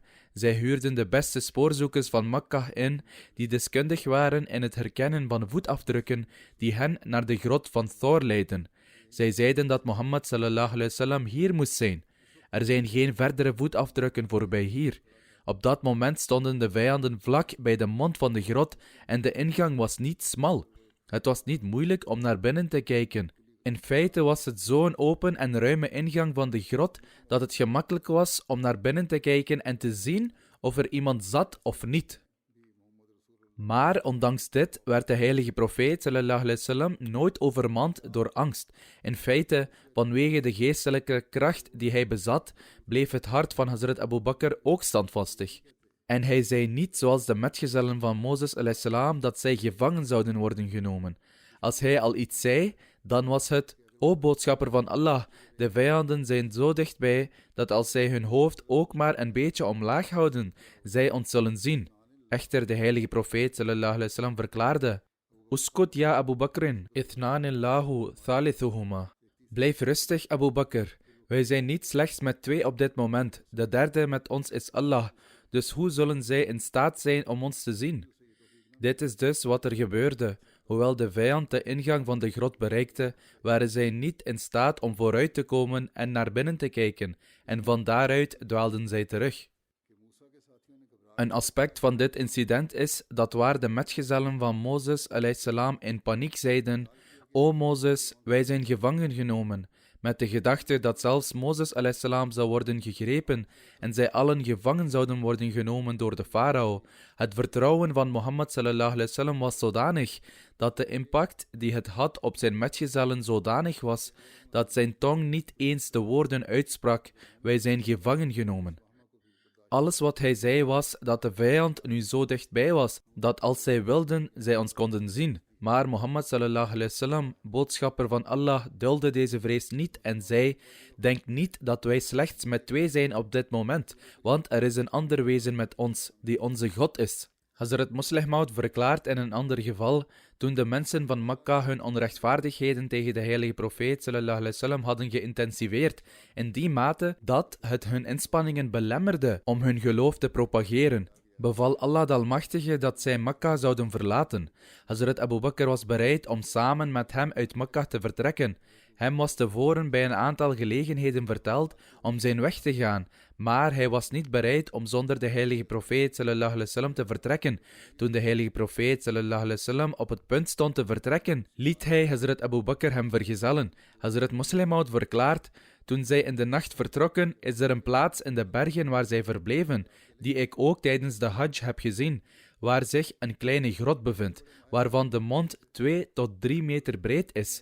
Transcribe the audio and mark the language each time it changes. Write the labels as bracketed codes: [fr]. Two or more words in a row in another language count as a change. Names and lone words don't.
[nl] Zij huurden de beste spoorzoekers van Mekka in, die deskundig waren in het herkennen van voetafdrukken die hen naar de grot van Thor leidden. Zij zeiden dat Mohammed [ar] صلى الله عليه وسلم [nl] hier moest zijn. Er zijn geen verdere voetafdrukken voorbij hier. Op dat moment stonden de vijanden vlak bij de mond van de grot en de ingang was niet smal. Het was niet moeilijk om naar binnen te kijken. In feite was het zo'n open en ruime ingang van de grot dat het gemakkelijk was om naar binnen te kijken en te zien of er iemand zat of niet. Maar ondanks dit werd de heilige profeet [ar] صلى الله عليه وسلم [nl] nooit overmand door angst. In feite, vanwege de geestelijke kracht die hij bezat, bleef het hart van Hazrat Abu Bakr ook standvastig. En hij zei niet zoals de metgezellen van Mozes [ar] عليه السلام [nl] dat zij gevangen zouden worden genomen. Als hij al iets zei, dan was het: O boodschapper van Allah, de vijanden zijn zo dichtbij dat als zij hun hoofd ook maar een beetje omlaag houden, zij ons zullen zien. Echter, de heilige profeet [ar] صلى الله عليه وسلم verklaarde: اسكت يا أبا بكر، اثنان الله ثالثهما. [nl] Blijf rustig, Abu Bakr. Wij zijn niet slechts met 2 op dit moment. De derde met ons is Allah. Dus hoe zullen zij in staat zijn om ons te zien? Dit is dus wat er gebeurde. Hoewel de vijand de ingang van de grot bereikte, waren zij niet in staat om vooruit te komen en naar binnen te kijken, en van daaruit dwaalden zij terug. Een aspect van dit incident is dat waar de metgezellen van Mozes [ar] عليه السلام [nl] in paniek zeiden: O Mozes, wij zijn gevangen genomen, met de gedachte dat zelfs Mozes [ar] عليه السلام [nl] zou worden gegrepen en zij allen gevangen zouden worden genomen door de farao. Het vertrouwen van Mohammed [ar] صلى الله عليه وسلم [nl] was zodanig dat de impact die het had op zijn metgezellen zodanig was dat zijn tong niet eens de woorden uitsprak: wij zijn gevangen genomen. Alles wat hij zei was dat de vijand nu zo dichtbij was, dat als zij wilden, zij ons konden zien. Maar Mohammed [ar] صلى الله عليه وسلم, [nl] boodschapper van Allah, duldde deze vrees niet en zei: Denk niet dat wij slechts met 2 zijn op dit moment, want er is een ander wezen met ons, die onze God is. Hazrat Muslih Maud verklaart in een ander geval: toen de mensen van Mekka hun onrechtvaardigheden tegen de heilige profeet [ar] صلى الله عليه وسلم [nl] hadden geïntensiveerd, in die mate dat het hun inspanningen belemmerde om hun geloof te propageren, beval Allah de Almachtige dat zij Mekka zouden verlaten. Hazrat Abu Bakr was bereid om samen met hem uit Mekka te vertrekken. Hem was tevoren bij een aantal gelegenheden verteld om zijn weg te gaan, maar hij was niet bereid om zonder de heilige profeet [ar] صلى الله عليه وسلم [nl] te vertrekken. Toen de heilige profeet [ar] صلى الله عليه وسلم [nl] op het punt stond te vertrekken, liet hij Hazrat Abu Bakr hem vergezellen. Hazrat Muslih Maud verklaart: toen zij in de nacht vertrokken, is er een plaats in de bergen waar zij verbleven, die ik ook tijdens de Hajj heb gezien, waar zich een kleine grot bevindt, waarvan de mond 2 tot 3 meter breed is.